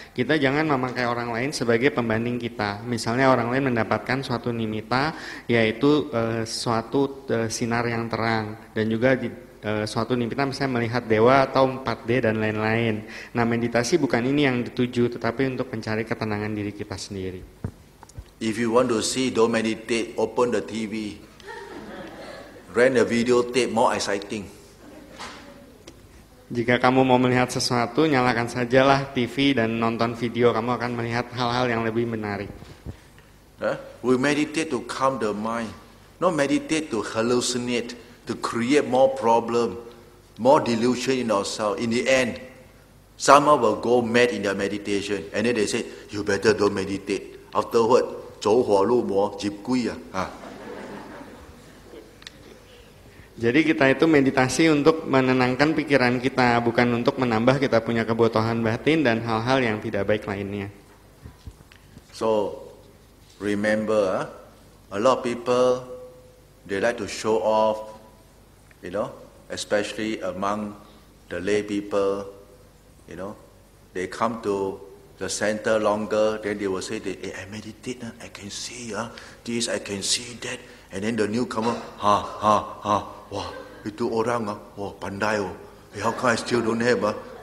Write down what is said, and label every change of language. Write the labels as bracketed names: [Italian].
[Indonesian] Kita jangan memakai orang lain sebagai pembanding kita. Misalnya orang lain mendapatkan suatu nimitta, yaitu suatu sinar yang terang, dan juga suatu nimitta misalnya melihat dewa atau 4D dan lain-lain. Nah, meditasi bukan ini yang dituju, tetapi untuk mencari ketenangan diri kita sendiri. [English] If you want to see, don't meditate, open the TV. Rent a video tape, more exciting. [Indonesian] Jika kamu mau melihat sesuatu, nyalakan sajalah TV dan nonton video, kamu akan melihat hal-hal yang lebih menarik. [English] We meditate to calm the mind, not meditate to hallucinate, to create more problem, more delusion in ourselves. In the end, someone will go mad in their meditation, and then they say, you better don't meditate. Afterward, [Chinese] 走火入魔，接鬼啊！ [Indonesian] Jadi kita itu meditasi untuk menenangkan pikiran kita, bukan untuk menambah kita punya kebodohan batin dan hal-hal yang tidak baik lainnya. [English] So, remember, a lot of people, they like to show off, especially among the lay people, they come to the center longer, then they will say, I meditate, I can see this, I can see that, and then the newcomer, [Indonesian] wah, itu orang, wah, pandai, [English] how come I still don't have?